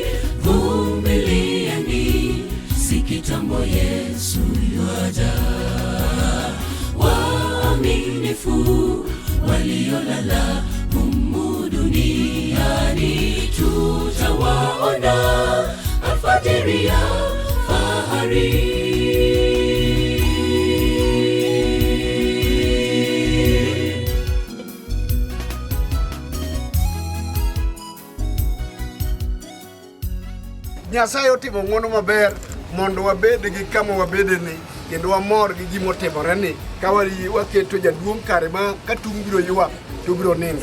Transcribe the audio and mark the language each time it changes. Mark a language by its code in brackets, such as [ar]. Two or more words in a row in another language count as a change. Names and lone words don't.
[sw] Vumilieni, si kitambo Yesu yuaja. Waaminifu waliolala humu duniani, tutawaona alfajiri ya fahari. [luo] Nyasaye otimo ng'wono maber mondo wabed gi kama wabedeni kendo wamor gi gima otimoreni, ka waketo jaduong' kare ma ka tung' biro ywak to biro nindo.